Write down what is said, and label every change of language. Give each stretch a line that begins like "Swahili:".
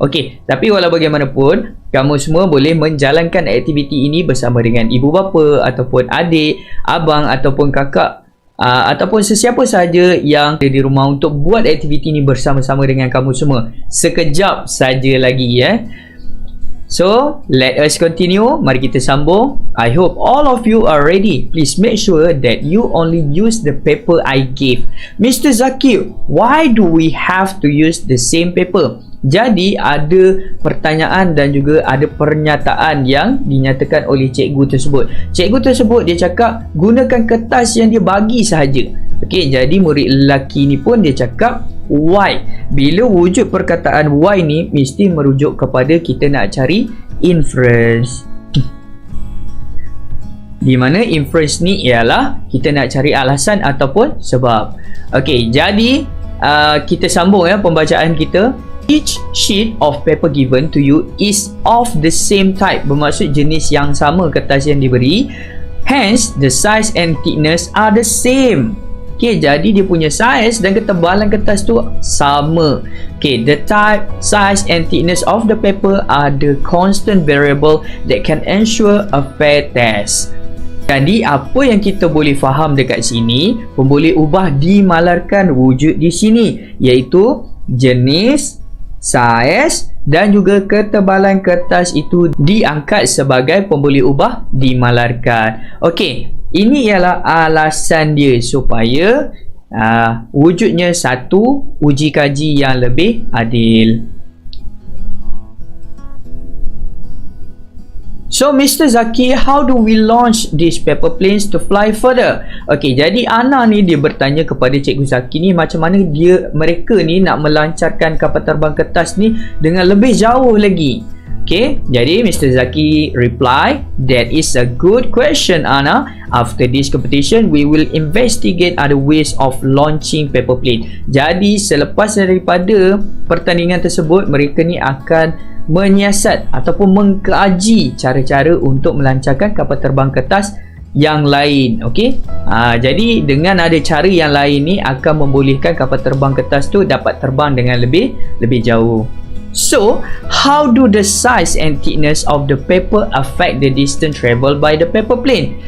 Malay: Okey, tapi walau bagaimanapun kamu semua boleh menjalankan aktiviti ini bersama dengan ibu bapa ataupun adik, abang ataupun kakak ataupun sesiapa sahaja yang ada di rumah untuk buat aktiviti ini bersama-sama dengan kamu semua. Sekejap saja lagi
English: So, let us continue.
Malay: Mari kita sambung.
English: I hope all of you are ready. Please make sure that you only use the paper I gave. Mr. Zakir, why do we have to use the same paper?
Malay: Jadi, ada pertanyaan dan juga ada pernyataan yang dinyatakan oleh cikgu tersebut. Cikgu tersebut dia cakap, gunakan kertas yang dia bagi sahaja. Okey, jadi murid lelaki ni pun dia cakap, why? Bila wujud perkataan why ni mesti merujuk kepada kita nak cari inference. Di mana inference ni ialah kita nak cari alasan ataupun sebab. Okey, jadi kita sambung ya pembacaan kita.
English: Each sheet of paper given to you is of the same type.
Malay: Bermaksud jenis yang sama kertas yang diberi.
English: Hence, the size and thickness are the same.
Malay: Okay, jadi dia punya size dan ketebalan kertas tu sama.
English: Okay, the type, size and thickness of the paper are the constant variable that can ensure a fair test.
Malay: Jadi, apa yang kita boleh faham dekat sini, pemboleh ubah dimalarkan wujud di sini, iaitu jenis, saiz dan juga ketebalan kertas itu diangkat sebagai pemboleh ubah dimalarkan. Okey, ini ialah alasan dia supaya wujudnya satu uji kaji yang lebih adil.
English: So, Mr. Zaki, how do we launch these paper planes to fly further?
Malay: Okey, jadi Ana ni dia bertanya kepada Cikgu Zaki ni macam mana mereka ni nak melancarkan kapal terbang kertas ni dengan lebih jauh lagi. Okey, jadi Mr.
English: Zaki reply, that is a good question, Ana. After this competition, we will investigate other ways of launching paper plane.
Malay: Jadi, selepas daripada pertandingan tersebut, mereka ni akan menyiasat ataupun mengkaji cara-cara untuk melancarkan kapal terbang kertas yang lain. Okey, jadi dengan ada cara yang lain ni akan membolehkan kapal terbang kertas tu dapat terbang dengan lebih jauh.
English: So, how do the size and thickness of the paper affect the distance traveled by the paper plane?